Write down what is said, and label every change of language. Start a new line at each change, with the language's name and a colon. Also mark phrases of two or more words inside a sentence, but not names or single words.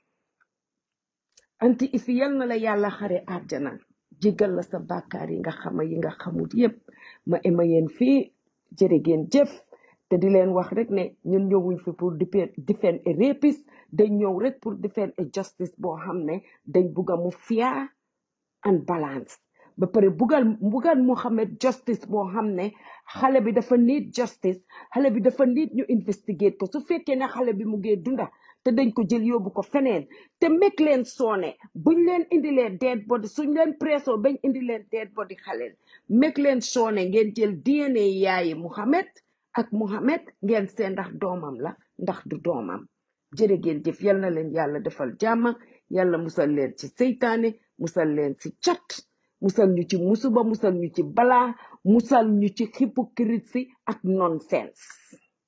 Wolof: anti ifi yal na la yàlla xare àjjana jéggal la sa bàkkaar yi nga xama yi nga xamut yépp ma ema yéen fii jërëgeen jëf te di leen wax rek ne ñun ñëwuñ fi pour
English: defend a rapist
Wolof: dañ ñëw rek pour
English: defend a justice
Wolof: boo xam ne dañ bugga mu
English: fair and balance
Wolof: ba pare bugal Mohamed justice boo xam ne xale bi dafa
English: need justice
Wolof: xale bi dafa need ñu investigate ko su fekkee ne xale bi mu ngee dunda te dañ ko jël yóbbu ko feneen te mek leen soone buñ leen indilee
English: dead body
Wolof: suñ leen presso bañ indi leen
English: dead body
Wolof: xaleel mek leen soone ngeen jël DNA yaayi Mohamed ngeen seen ndax doomam la ndax du doomam jërë ngeen jëf yal na leen yàlla defal jàmm yàlla musal leen ci seytaane musal leen ci cat musal ñu ci musuba musal ñu ci balaa musal ñu ci hypocrite si ak nonsense